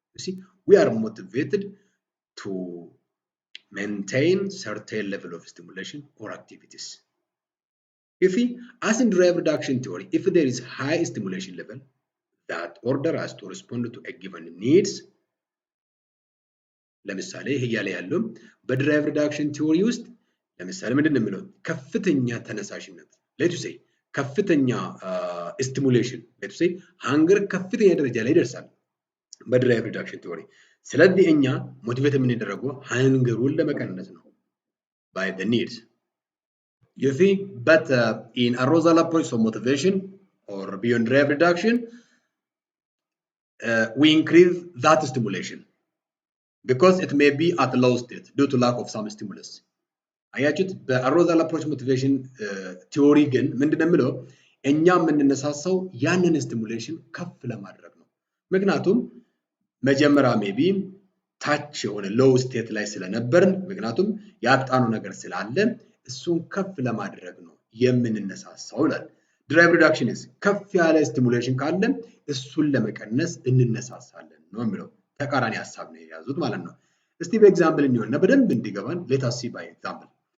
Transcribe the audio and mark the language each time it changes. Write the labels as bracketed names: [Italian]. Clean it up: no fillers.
[English] You see, we are motivated to maintain certain level of stimulation or activities. You see, as in drive reduction theory, if there is high stimulation level, that order us to respond to a given needs. [Amharic] ለምሳሌ ይሄ ያለ ያለው በድራይቭ ሪዳክሽን ቲዎሪ ውስጥ ለምሳሌ ምንድነው የሚለው ከፍተኛ ተነሳሽነት [English] let's say [Amharic] ከፍተኛ ስቲሙሌሽን let's say ሃንገር ከፍተኛ ደረጃ ላይ ይደርሳል በድራይቭ ሪዳክሽን ቲዎሪ። ስለዚህ እኛ ሞቲቬት የምንደረገው ሃንገሩን ለመቀነስ ነው [English] by the needs. You see, but in arousal approach of motivation or beyond drive reduction, we increase that stimulation because it may be at low state due to lack of some stimulus. [Amharic] አያችሁት በአሮዛል አፕሮች ሞቲቬሽን ቲዎሪ ግን ምንድነው የሚለው እኛ የምንነሳሳው ያንን ስቲሙሌሽን ከፍ ለማድረግ ነው። ምክንያቱም መጀመሪያ ሜቢ ታች የሆነ ሎው ስቴት ላይ ስለነበርን ምክንያቱም ያጣነው ነገር ስላለ እሱን ከፍ ለማድረግ ነው የምንነሳሳው ይላል። ድራይቭ ሪዳክሽን ከፍ ያለ ስቲሙሌሽን ካለ እሱን ለመቀነስ እንነሳሳለን ነው የሚለው። ተቃራኒ ሐሳብ ነው የያዙት ማለት ነው። እስቲ በኤግዛምፕል እንየውና በደንብ እንዲገባን [English] let us see by example.